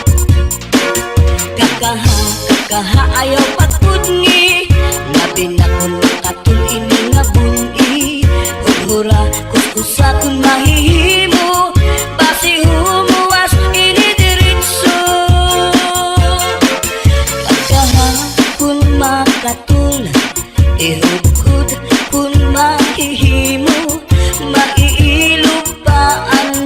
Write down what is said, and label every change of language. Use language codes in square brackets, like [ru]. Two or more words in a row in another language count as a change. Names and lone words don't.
[hil] Kakaha ayaw pagpudngi, labi na kung makatul ini nga buni, hudhura kuskusa kung mahihimo, basi humuwas ini diritso. Kakaha kung makatul, ihudhud kung mahihimo, maiilog pa ang